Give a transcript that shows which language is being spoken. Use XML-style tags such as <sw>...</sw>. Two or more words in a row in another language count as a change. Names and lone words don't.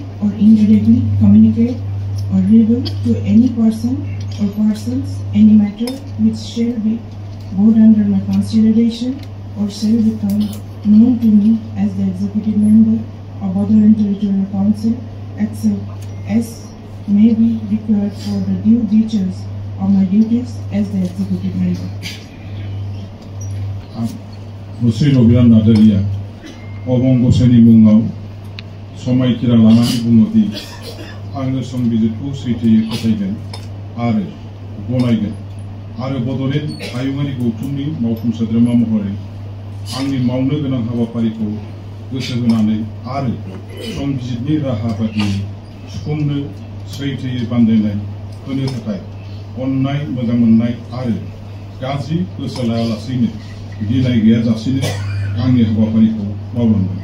<en>or indirectly communicate or reveal to any person or persons any matter which shall be brought under my consideration or shall become known to me as the executive member of Boroland Territorial Council, except as may be required for the due discharge of my duties as the executive member.</en> <brx>मुस्रि रबिराम नार्जारीया अबं गसाइनि मुङाव समायखिरा लानानै बुङोदि आङो संबिजिरखौ सैथोयै फोथायगोन आरो गनायगोन आरो बड'लेण्ड हायुङारि गौथुमनि मावफुं सोद्रोमा महरै आंनि मावनो गोनां हाबाफारिखौ गोसो होनानै आरो संबिजिरनि राहा बायदियै सुबुंनो सैथोयै बानजायनाय होनो थाखाय अननाय मोजां मोननाय आरो गाज्रि गोसो लायालासेनो गिनाय गैयाजासेनो आंनि हाबाफारिखौ मावलांगोन।</brx>